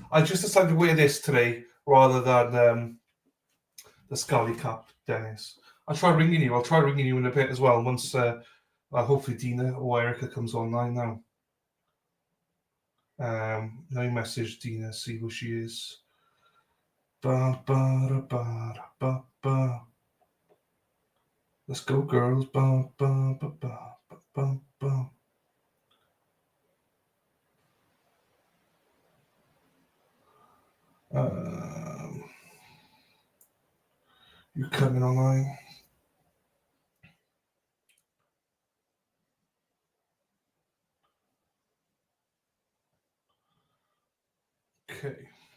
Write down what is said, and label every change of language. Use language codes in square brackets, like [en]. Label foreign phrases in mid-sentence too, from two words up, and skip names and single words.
[en] I just decided to wear this today rather than the Scully cap, Dennis. I'll try ringing you. I'll try ringing you in a bit as well. Once hopefully Dina or Erica comes online now. Let me message Dina, see who she is. Ba, ba, ba, ba, ba. Let's go, girls. Ba, ba, ba, ba, ba, ba. You coming online? Okay.